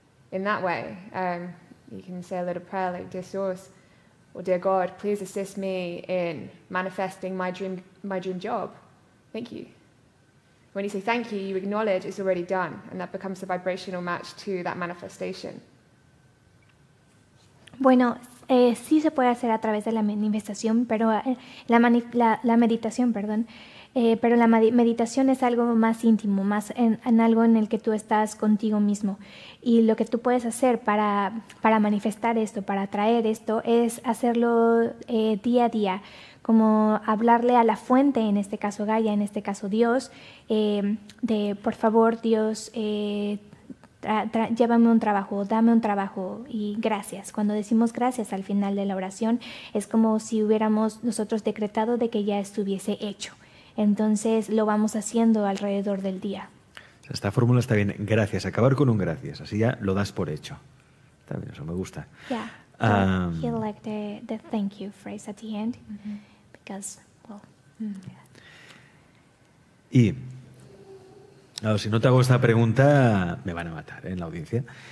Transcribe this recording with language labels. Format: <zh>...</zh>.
<en>In that way, you can say a little prayer like, "Dear source," or "Dear God, please assist me in manifesting my dream job. Thank you." When you say thank you, you acknowledge it's already done, and that becomes the vibrational match to that manifestation.</en> <es>Bueno, sí se puede hacer a través de la manifestación, pero la meditación, perdón. Pero la meditación es algo más íntimo, más en algo en el que tú estás contigo mismo. Y lo que tú puedes hacer para manifestar esto, para atraer esto, es hacerlo día a día, como hablarle a la fuente, en este caso Gaia, en este caso Dios, de por favor Dios, llévame un trabajo, dame un trabajo y gracias. Cuando decimos gracias al final de la oración, es como si hubiéramos nosotros decretado de que ya estuviese hecho. Entonces lo vamos haciendo alrededor del día. Esta fórmula está bien. Gracias. Acabar con un gracias. Así ya lo das por hecho. Está bien, eso me gusta. Yeah.</es> <en>He like the thank you phrase at the end. Because, well,</en> <es>Y, claro, si no te hago esta pregunta, me van a matar en la audiencia.</es>